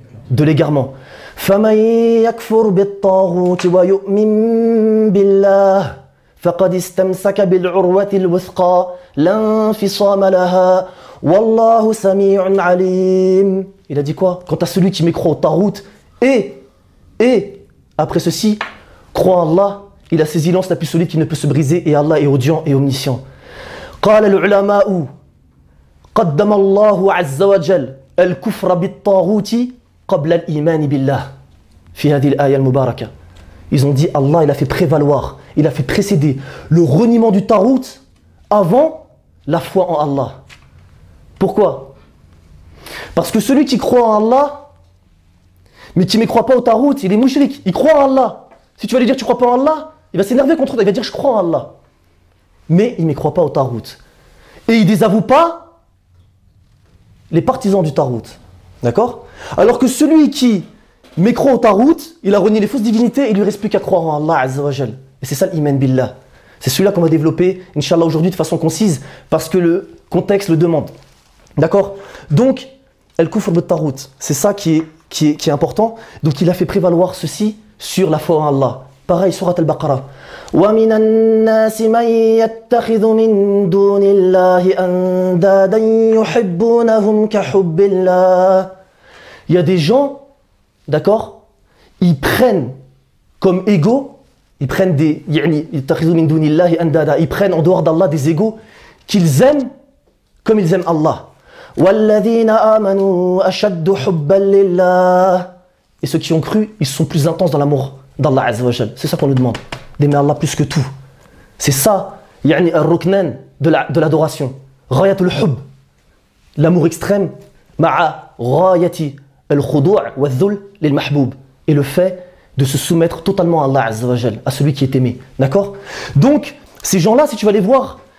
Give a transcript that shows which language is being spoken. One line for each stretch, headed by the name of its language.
French: De l'égarement.
Arabic: فَمَنْ يَكْفُرْ بِالطَّاغُوتِ وَيُؤْمِنْ بِاللَّهِ فَقَدْ اسْتَمْسَكَ بِالْعُرْوَةِ الْوُثْقَى لَا انْفِصَامَ لَهَا وَاللَّهُ سَمِيعٌ عَلِيمٌ.
French: Il a dit quoi ? Quant à celui qui m'écroit au Tarout et après ceci, croit en Allah, il a saisi l'anse la plus solide qui ne peut se briser et Allah est audient et omniscient.
Arabic: قال العلماء قدم الله عز وجل الكفر بالطاغوت قبل الايمان بالله في هذه الايه المباركه.
French: Ils ont dit Allah, il a fait prévaloir, il a fait précéder le reniement du Tarout avant la foi en Allah. Pourquoi ? Parce que celui qui croit en Allah mais qui ne croit pas au Tarout, il est mouchrik, il croit en Allah. Si tu vas lui dire tu ne crois pas en Allah, il va s'énerver contre toi, il va dire je crois en Allah. Mais il ne croit pas au Tarout. Et il ne désavoue pas les partisans du Tarout. D'accord ? Alors que celui qui m'écroit au Tarout, il a renié les fausses divinités et il lui reste plus qu'à croire en Allah Azza wa Jal. Et c'est ça l'Iman Billah. C'est celui-là qu'on va développer, Inch'Allah, aujourd'hui de façon concise, parce que le contexte le demande. D'accord ? Donc, El Kufr Bittarout, c'est ça qui est important. Donc il a fait prévaloir ceci sur la foi en Allah. Pareil, Surat Al-Baqarah.
Arabic: ومن الناس من يتخذ من دون الله أندادا يحبونهم كحب الله.
French: Il y a des gens, d'accord, ils prennent comme égaux, ils prennent des
Arabic: يعني يتخذ من دون الله أندادا,
French: ils prennent en dehors d'Allah des égaux qu'ils aiment comme ils aiment Allah.
Arabic: والذين آمنوا أشد حبا لله.
French: Et ceux qui ont cru, ils sont plus intenses dans l'amour d'Allah Azza wa Jal. C'est ça qu'on nous demande. D'aimer Allah plus que tout. C'est ça,
Arabic: yani al-ruknan
French: de l'adoration.
Arabic: Rayat al-hub,
French: l'amour extrême,
Arabic: ma'a rayati al-khudu' wa al-dhul lil-mahboub,
French: et le fait de se soumettre totalement à Allah Azza wa Jal, à celui qui est aimé. D'accord ? Donc, ces gens-là, si tu vas les voir,